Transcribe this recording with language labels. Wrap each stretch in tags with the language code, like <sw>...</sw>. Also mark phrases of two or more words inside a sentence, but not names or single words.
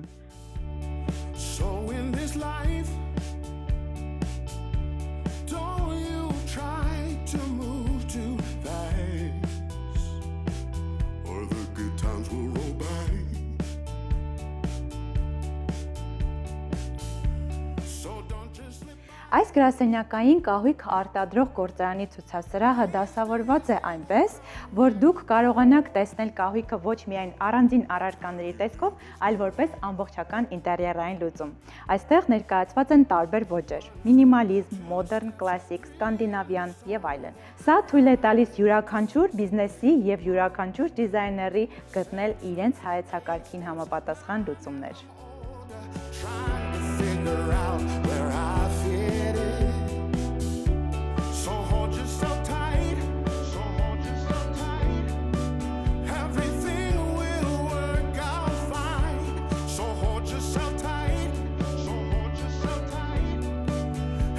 <en>So in this life, don't you try to move too fast, or the good times will roll by. So don't just slip.</en> <hy>Այս գրասենյակային կահույք արտադրող գործարանի ցուցասրահը դասավորված է այնպես, որ դուք կարողանաք տեսնել կահույքը ոչ միայն առանձին առարկաների տեսքով, այլ որպես ամբողջական ինտերիերային լուծում։ Այստեղ ներկայացված են տարբեր ոճեր՝ մինիմալիզմ, մոդեռն, կլասիկ, սկանդինավյան եւ այլն։ Սա թույլ է տալիս յուրաքանչյուր բիզնեսի եւ յուրաքանչյուր դիզայների գտնել իրենց հայեցակարգին համապատասխան լուծումներ։</hy> <en>Trying to figure out where I fit in. So hold yourself tight. So hold yourself tight. Everything will work out fine. So hold yourself tight. So hold yourself tight.</en>